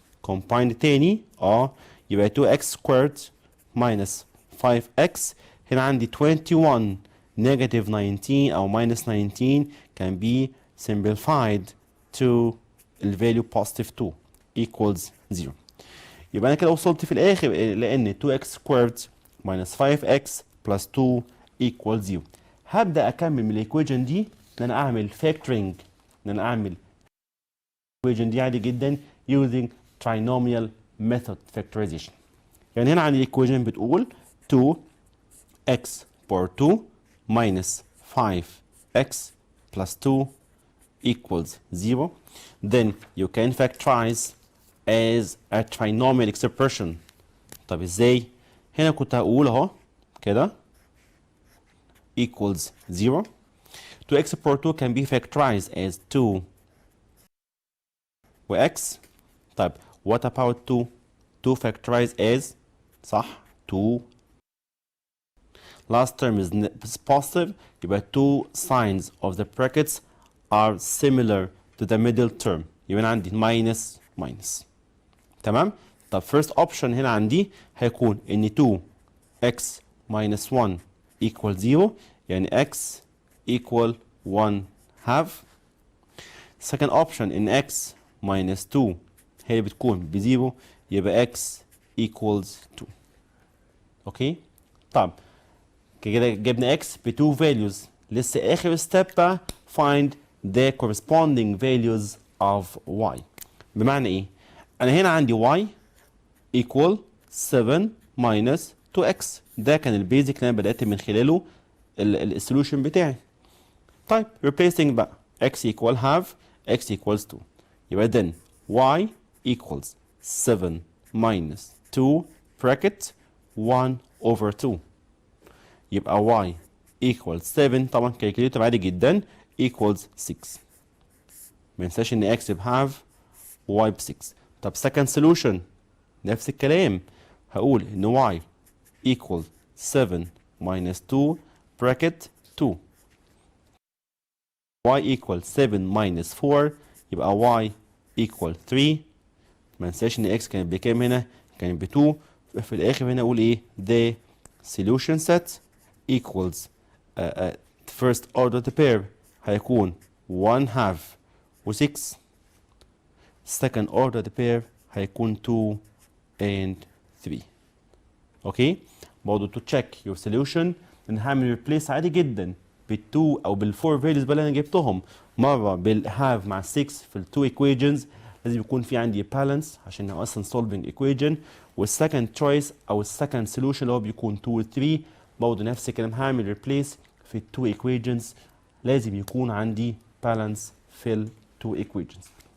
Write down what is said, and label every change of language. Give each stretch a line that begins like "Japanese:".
English: combine تاني
Arabic: يبقى
English: 2x squared minus 5x
Arabic: هنا عندي
English: 21 negative 19 أو minus 19 can be simplified to the value positive 2 equals 0. يبقى أنا كده وصلت في الآخر لأن 2x squared minus 5x plus 2 equals 0.
Arabic: هبدأ أكمل من الإيكويجن دي إن أنا أعمل factoring إن أنا أعمل الإيكويجن دي عادي جدا
English: using trinomial method factorization.
Arabic: يعني هنا عندي الإيكويجن بتقول
English: 2x power 2 minus 5x plus 2 equals 0. Then you can factorize as a trinomial expression.
Arabic: طب ازاي؟ هنا كنت هقول اهو كده equals 0.
English: 2x power 2 can be factorized as 2 و x. طيب what about 2؟ 2 factorized as صح 2. Last term is positive يبقى 2 signs of the brackets are similar to the middle term
Arabic: يبقى عندي
English: minus minus. تمام؟ طب first option
Arabic: هنا عندي هيكون ان
English: 2x minus 1 equal 0 يعني x equal 1 half. second option ان x minus 2
Arabic: هي بتكون بزيرو
English: يبقى x equals 2. Okay?
Arabic: طب كده جبنا
English: x ب 2 values
Arabic: لسه اخر
English: step بقى find the corresponding values of y.
Arabic: بمعنى ايه؟ انا هنا عندي
English: y equal 7 minus 2x
Arabic: ده كان البيزك اللي انا بدأت من خلاله السولوشن بتاعي.
English: طيب replacing بقى x equal half x equals 2 يبقى then y equals 7 minus 2 bracket 1 over 2 يبقى y equals 7
Arabic: طبعا كالكوليتر عادي جدا
English: equals 6.
Arabic: ما ننساش ان x بهاف y ب 6.
English: طب second solution
Arabic: نفس الكلام هقول ان
English: y equals 7 minus 2 bracket 2 y equals 7 minus 4 يبقى y equal 3.
Arabic: ما ننساش ان x كانت بكام هنا؟ كانت ب 2. في الاخر هنا اقول ايه؟
English: the solution set equals first order the pair هيكون 1 half و 6. second order the pair هيكون 2 and 3.
Arabic: اوكي؟ برضه
English: to check your solution
Arabic: ان هعمل replace عادي جدا بال2 او بال4 values بقى اللي انا جبتهم مره بالهاف مع 6 في ال2 equations لازم يكون في عندي balance عشان هو اصلا solving equation. والسكند choice او السكند solution اللي هو بيكون 2 و 3 برضه نفس الكلام هعمل replace في ال2 equations لازم يكون عندي balance في ال2 equations.